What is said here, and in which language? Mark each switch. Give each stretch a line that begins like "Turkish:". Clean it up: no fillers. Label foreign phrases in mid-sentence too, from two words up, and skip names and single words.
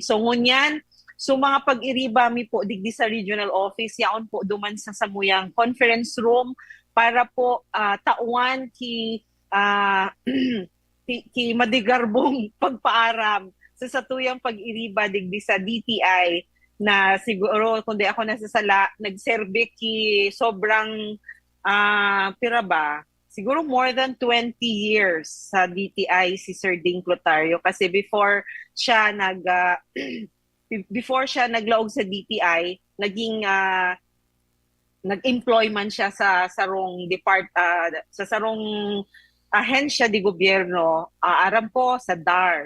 Bikol: So ngunyan, so mga pag-iriba mi po digdi sa
English: regional office,
Bikol: yaon po duman sa samuyang
English: conference room
Bikol: para po tauan ki madigarbong pagpaaram sa satuyang pag-iriba digdi sa DTI na siguro kundi ako nasasala nagserbe ki sobrang pira ba siguro
English: more than 20 years
Bikol: sa DTI si Sir Ding Clotario kasi before siya naglaog sa DTI naging nag-employ man siya sa sarong sa sarong ahensya di gobyerno, aram po sa DAR.